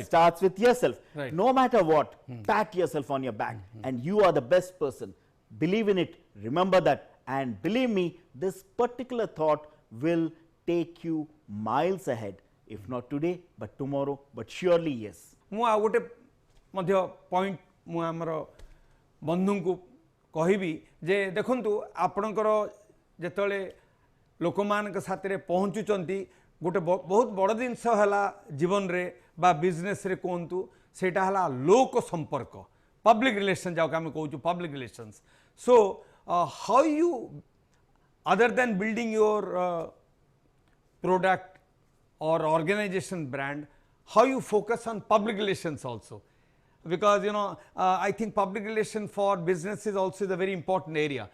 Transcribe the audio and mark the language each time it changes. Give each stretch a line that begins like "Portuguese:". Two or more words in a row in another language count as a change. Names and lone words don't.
English: It starts with yourself. Right. No matter what, pat yourself on your back, and you are the best person. Believe in it. Remember that. And believe me, this particular thought will take you miles ahead. If not today, but tomorrow, but surely yes.
Odia: ମୁଁ ଆଉ ଗୋଟେ ମଧ୍ୟ ପଏଣ୍ଟ ମୁଁ ଆମର ବନ୍ଧୁଙ୍କୁ କହିବି ଯେ ଦେଖନ୍ତୁ ଆପଣଙ୍କର ଯେତେବେଳେ ଲୋକମାନଙ୍କ ସାଥିରେ ପହଞ୍ଚୁଛନ୍ତି ଗୋଟେ ବହୁତ ବଡ଼ ଜିନିଷ ହେଲା ଜୀବନରେ ବା ବିଜନେସରେ କୁହନ୍ତୁ ସେଇଟା ହେଲା ଲୋକ ସମ୍ପର୍କ
English: public relation
Odia: ଯାହାକୁ ଆମେ କହୁଛୁ
English: public relations so how you other than building your product or organization brand, how you focus on public relations also, because you know I think public relation for business is also a very important area.